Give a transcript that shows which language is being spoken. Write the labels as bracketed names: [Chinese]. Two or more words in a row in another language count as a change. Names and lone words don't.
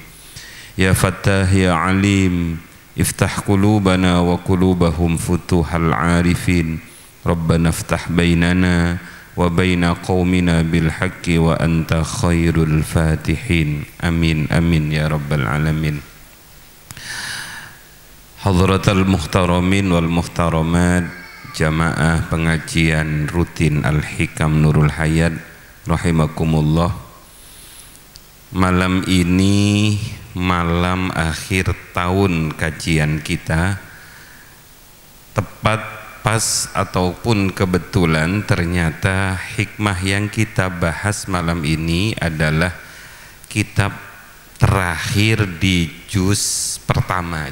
[Arabic] يا فتاح يا عليم افتح قلوبنا وقلوبهم فتوح العارفين. ربنا افتح بيننا وبين قومنا بالحق وأنت خير الفاتحين. آمين آمين يا رب العالمين. حضرات المحترمين والمحترمات, [Indonesian] jamaah pengajian rutin Al-Hikam Nurul Hayat rahimakumullah. Malam ini malam akhir tahun kajian kita, tepat pas ataupun kebetulan ternyata hikmah yang kita bahas malam ini adalah kitab terakhir di juz pertama.